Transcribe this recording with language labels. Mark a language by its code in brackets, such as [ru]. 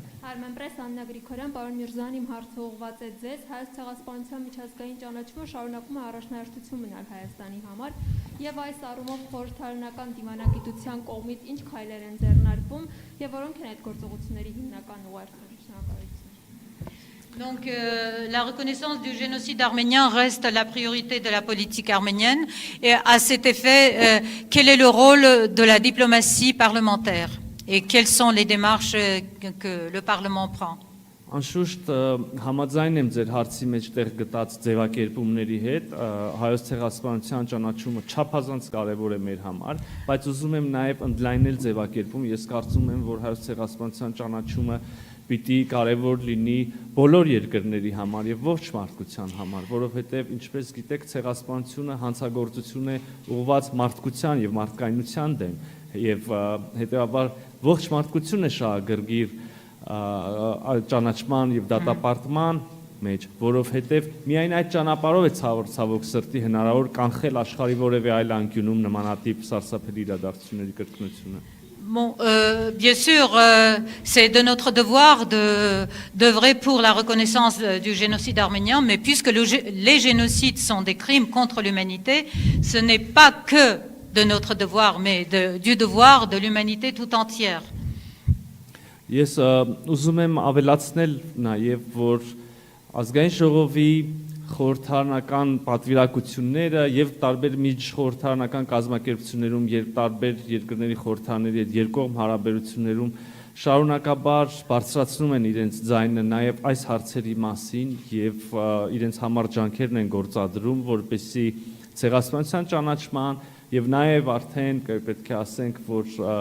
[hy] Armenpress Աննա Գրիգորյան, պարոն Միրզոյան, իմ հարցը ուղղված է ձեզ։ Հայոց ցեղասպանության միջազգային ճանաչումը շարունակում է առաջնահերթություն մնալ Հայաստանի համար եւ այս առումով խորհրդարանական դիվանագիտության կողմից ինչ քայլեր են ձեռնարկվում եւ որոնք են այդ գործողությունների հիմնական ուղերձները։ Շնորհակալություն։ [fr] Donc la reconnaissance du génocide arménien reste la priorité de la politique arménienne et à cet effet, quel est le rôle de la diplomatie parlementaire et quelles sont les démarches que le Parlement prend? [hy] Անշուշտ համաձայն եմ ձեր հարցի մեջ տեղ գտած ձևակերպումների հետ, հայոց ցեղասպանության ճանաչումը չափազանց կարևոր է մեր համար, բայց ուզում եմ նաև ընդլայնել ձևակերպում, ես կարծում եմ, որ հայոց ցեղասպանության ճանաչումը պիտի կարևոր լինի բոլոր երկրների համար եւ ողջ մարդկության համար, որովհետեւ ինչպես գիտեք, ցեղասպանությունը հանցագործություն է ուղղված մարդկության եւ մարդկայնության դեմ եւ հետեւաբար ողջ մարդկությունն է շահագրգիռ ճանաչման եւ դատապարտման մեջ, որովհետեւ միայն այդ ճանապարհով է ցավոք սրտի հնարավոր կանխել աշխարհի որևէ այլ անկյունում նմանատիպ սարսափելի իրադարձությունների կրկնությունը։ [fr] Bon, bien sûr, c'est de notre devoir d'œuvrer pour la reconnaissance du génocide arménien, mais puisque les génocides sont des crimes contre l'humanité, ce n'est pas que de notre devoir, mais du devoir de l'humanité tout entière. [hy] Ես ուզում եմ ավելացնել նաև, որ ազգային ժողովի խորհրդարանական պատվիրակությունները եւ տարբեր միջխորհրդարանական կազմակերպություններում եւ տարբեր երկրների խորհրդարանների հետ երկկողմ հարաբերություններում շարունակաբար բարձրացնում են իրենց ձայնը նաեւ այս հարցերի մասին եւ իրենց համար ջանքերն են գործադրում, որպեսզի ցեղասպանության ճանաչման եւ նաեւ արդեն պետք է ասենք, որ